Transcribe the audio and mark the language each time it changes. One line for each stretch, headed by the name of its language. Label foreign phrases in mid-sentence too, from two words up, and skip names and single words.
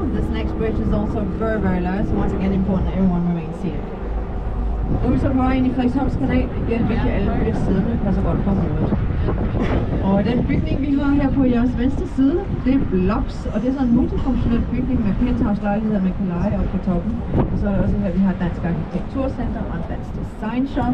English: This next bridge is also very, very low, so once again important that everyone remains seated.
Danish: Nu er vi så på vej ind i Frederiksholms Kanal. Igen, vi kan alle blive siddende, det passer godt på hovedet. Og den bygning, vi har her på jeres venstre side, det er blocks, og det er sådan en multifunktionel bygning med penthouse-lejligheder, man kan leje op på toppen. Og så er det også her, vi har et dansk arkitekturcenter og en dansk design shop.